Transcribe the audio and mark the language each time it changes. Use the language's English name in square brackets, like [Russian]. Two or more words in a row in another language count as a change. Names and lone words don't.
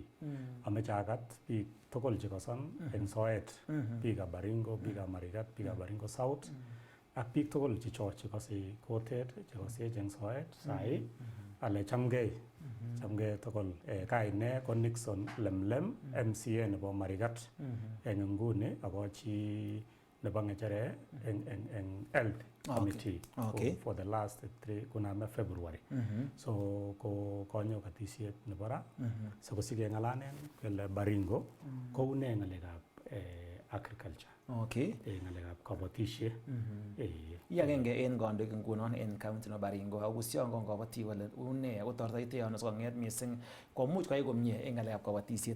[Kalenjin] Ameche agat biik tugul chekoson en soet, biikab Baringo, biikab Marigat, biikab Baringo South ak biik tugul chekose kutit, chekosech en soet sai ale chamgei tugul. Kaine ko Nixon LemLem MCA nebo Marigat en nguni akochi nebo ng'echere en [English] health committee for the last 3 [Kalenjin] kuname February. So ko konyo katisiet nebo ra sikosike ng'alanen kele Baringo koune ng'alekab agriculture. Ng'alekab kabatisiet. Agenge en kandoik ngunon en county nebo Baringo ako sion kabatik kole une ako tortoite ano sikong'et missing komuch koyai komie en ng'alekab kabatisiet.